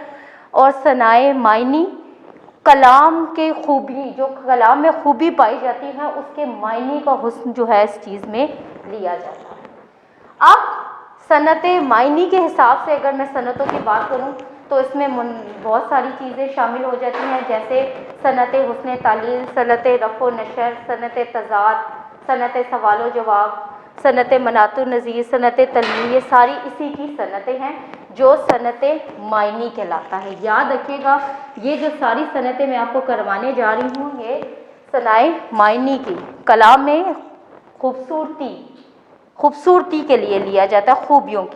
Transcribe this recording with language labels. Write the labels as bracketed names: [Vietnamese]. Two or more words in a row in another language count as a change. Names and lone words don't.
[Urdu] اور صنائع معنی، کلام کے خوبی، جو کلام میں خوبی پائی جاتی ہے اس کے معنی کا حسن جو ہے اس چیز میں لیا جاتا ہے. اب صنعت معنی کے حساب سے اگر میں صنعتوں کی بات کروں تو اس میں بہت ساری چیزیں شامل ہو جاتی ہیں، جیسے صنعت حسن تعلیل، صنعت رفع و نشر، صنعت تضاد، صنعت سوال و جواب، صنعت مناط النظیر، صنعت تلوین. یہ ساری اسی کی صنعتیں ہیں جو صنعت معنی کہلاتا ہے. یاد رکھیے گا، یہ جو ساری صنعتیں میں آپ کو کروانے جا رہی ہوں یہ صنائع معنی کی، کلام میں خوبصورتی کے لیے لیا جاتا ہے، خوبیوں کی.